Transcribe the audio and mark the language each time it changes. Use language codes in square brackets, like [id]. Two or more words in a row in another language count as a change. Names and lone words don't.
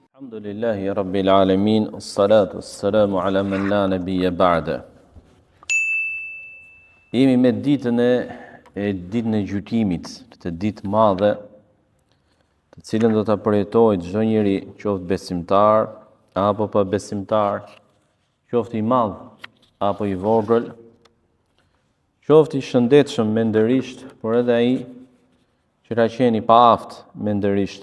[ar] الحمد لله رب العالمين الصلاة والسلام على من لا نبي بعد. [sq] Jemi me ditën e gjykimit, këtë ditë madhe, të cilën do ta përjetojë çdo njeri, qoftë besimtar apo pa besimtar, qoftë i madh apo i vogël, qoftë i shëndetshëm mendërisht, por edhe ai që ka qenë i paaft mendërisht.